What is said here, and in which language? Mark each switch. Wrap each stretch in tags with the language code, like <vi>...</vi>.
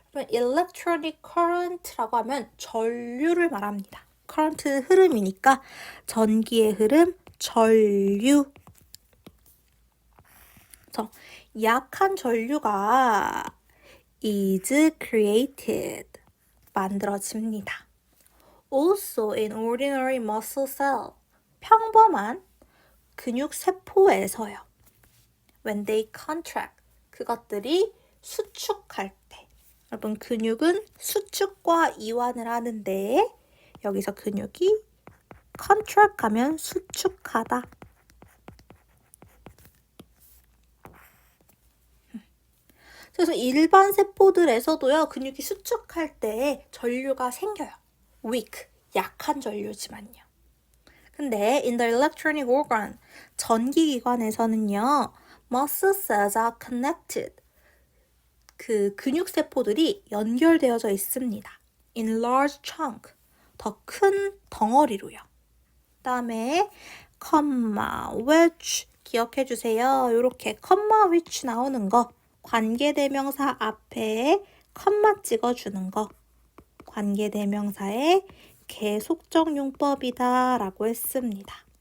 <ko>electronic current라고 하면 전류를 말합니다. current는 흐름이니까 전기의 흐름, 전류. 그래서 약한 전류가</ko> <en>is created,</en> <ko>만들어집니다.</ko> <en>Also in ordinary muscle cell,</en> <ko>평범한 근육 세포에서요.</ko> <en>When they contract,</en> <ko>그것들이 수축할 때. 여러분 근육은 수축과 이완을 하는데 여기서 근육이 contract 하면 수축하다. 그래서 일반 세포들에서도요 근육이 수축할 때 전류가 생겨요. weak, 약한 전류지만요.</ko> <en>근데 in the electronic organ,</en> <ko>전기기관에서는요</ko> <en>muscle cells are connected.</en> <ko>그 근육세포들이 연결되어져 있습니다.</ko> <en>in large chunk,</en> <ko>더 큰 덩어리로요. 그 다음에 comma, which 기억해 주세요. 이렇게 comma, which 나오는 거 관계대명사 앞에 컴마 찍어주는 거 관계대명사의 계속적 용법이다 라고 했습니다.</ko>